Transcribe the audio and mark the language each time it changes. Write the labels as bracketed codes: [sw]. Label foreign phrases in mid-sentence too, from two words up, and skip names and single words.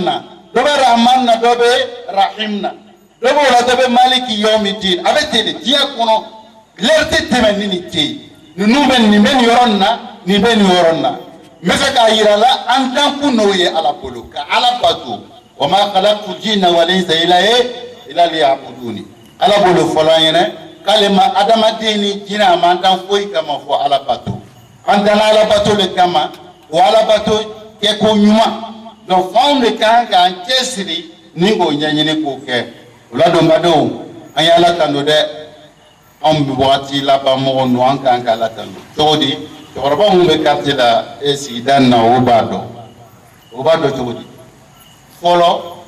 [bm] na dɔ bɛ rahman na dɔ bɛ rahim na dɔ bɛ o la dɔ bɛ [ar] مالك يوم الدين [bm] a bɛ ten de diɲɛ kɔnɔ lɛri tɛ tɛmɛ ni nin tɛ yen ninnu bɛ nin bɛ nin yɔrɔ nin na nin bɛ nin yɔrɔ nin na n bɛ fɛ k'a yira la an dankun n'o ye ala bolo ka ala bato [ar] وما خلقت الجن والإنس إلا ليعبدون [bm] ala bolo fɔlɔ an ɲɛna k'ale ma adamaden ni jinɛ a man dan foyi kama fɔ ala bato an danna ala bato le kama o ala bato kɛko ɲuman donc f'anw de kan k'an cɛsiri ni k'o ɲɛɲini k'o kɛ o la don badenw an ye ala tando dɛ anw bɛ wagati laban mɔgɔ ninnu an kan ka ala tando cogo di cɛkɔrɔba minnu bɛ quartier la sigida nin na o b'a dɔn cogo di fɔlɔ